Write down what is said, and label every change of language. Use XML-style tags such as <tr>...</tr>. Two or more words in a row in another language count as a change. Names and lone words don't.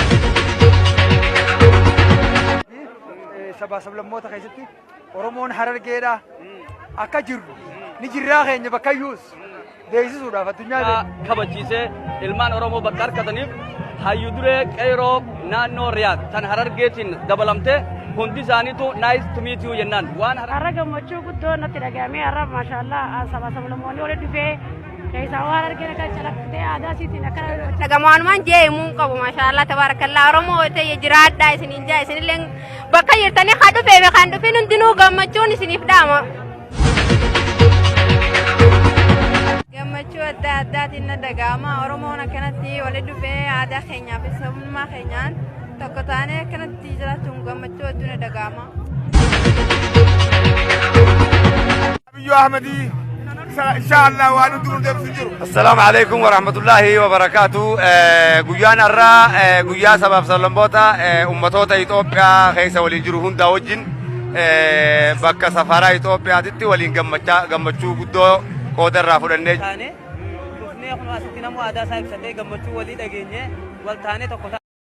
<om>sabaa sablammoota keessatti oromoon harargeedha akka jirru ni jirraa keenya bakkayyuus beeksisuudhaaf addunyaa kabachiisee ilmaan oromoo bakka argataniif hayyu duree qeeroo naannoo Riyaad tan harargeetiin dabalamtee hundi isaaniitu</om> <en>nice to meet you</en> <om>jennaan waan har'a gammachuu guddoo natti dhagahame har'a maashaallah sabaa sablammoonni walitti dhufee keessaa waan argina kan calaqqee aadaa isiitiin akkana dhagamaanuma jee himuun qabu</om> <ar>ما شاء الله تبارك الله</ar> <om>oromoo ta'e jiraadhaa isiniin jaa isinillee bakka jirtanii kan dhufee kan dhufin hundinuu gammachuun isiniif dhaama. Gammachuu adda addaatiin na dhagahama oromoon akkanatti walitti dhufee aadaa keenyaa fi sabummaa keenyaan tokko taanee akkanatti jiraachuun gammachuu hedduu na dhagahama. Abiyyu Ahmadi inshallah waan hunduu deemsu jiru.</om> <ar>السلام عليكم ورحمة الله وبركاته</ar> <om>guyaan har'aa guyyaa sabaaf sablammoota ummatoota Itoophiyaa keessa waliin jiru hunda wajjin bakka safaraa Itoophiyaatitti waliin gammachuu guddoo qooda irraa fudhannee dhufnee kun asitti namoo aadaa isaa ibsatee gammachuu walii dhageenye wal taanee tokko</om>